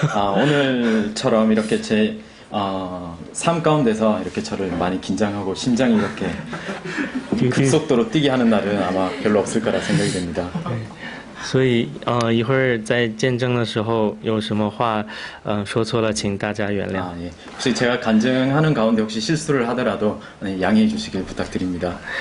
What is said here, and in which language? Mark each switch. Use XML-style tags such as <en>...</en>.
<ko>오늘처럼 이렇게 제 삶 가운데서 이렇게 저를 많이 긴장하고 심장이 이렇게 급속도로 뛰게 하는 날은 아마 별로 없을 거라 생각이 됩니다.</ko> <zh>所以一会儿在见证的时候有什么话说错了，请大家原谅。</zh> <ko>예. 혹시 제가 간증하는 가운데 혹시 실수를 하더라도 양해해 주시길 부탁드립니다.</ko>